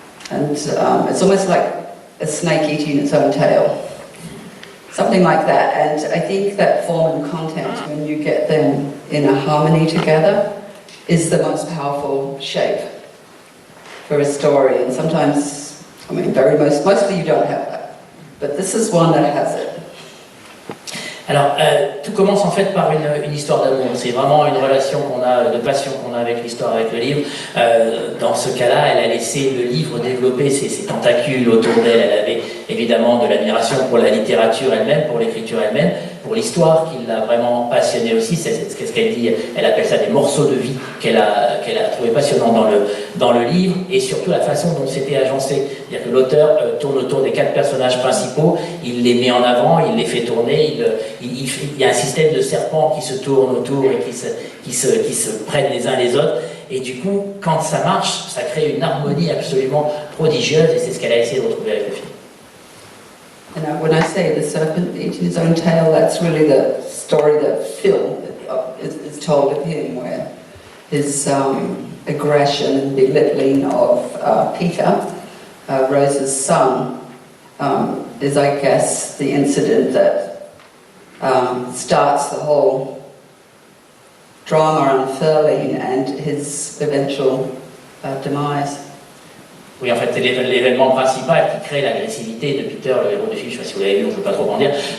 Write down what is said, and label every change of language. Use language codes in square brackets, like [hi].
[en] And it's almost like a snake eating its own tail. Something like that. And I think that form and content, when you get them in a harmony together, is the most powerful shape for a story. And sometimes, mostly you don't have that. But this is one that has it. [fr] Alors, tout commence en fait par une histoire d'amour. C'est vraiment une relation de passion qu'on a avec l'histoire, avec le livre. Dans ce cas-là, elle a laissé le livre développer ses tentacules autour d'elle. Elle avait évidemment de l'admiration pour la littérature elle-même, pour l'écriture elle-même, pour l'histoire qui l'a vraiment passionnée aussi. C'est ce qu'elle dit. Elle appelle ça des morceaux de vie qu'elle a trouvé passionnants dans le livre, et surtout la façon dont c'était agencé. C'est-à-dire que l'auteur tourne autour des 4 personnages principaux, il les met en avant, il les fait tourner, il y a un système de serpents qui se tournent autour et qui se prennent les uns les autres, et du coup, quand ça marche, ça crée une harmonie absolument prodigieuse, et c'est ce qu'elle a essayé de retrouver avec le film. [en] And when I say the serpent eating his own tail, that's really the story that Phil is told of him, where his aggression and belittling of Peter, Rose's son, is, I guess, the incident that starts the whole drama unfurling and his eventual demise. [fr] Oui, en fait, c'est l'événement principal qui crée l'agressivité de Peter, le héros du film. Je ne sais pas si vous l'avez vu, on ne peut pas trop en dire.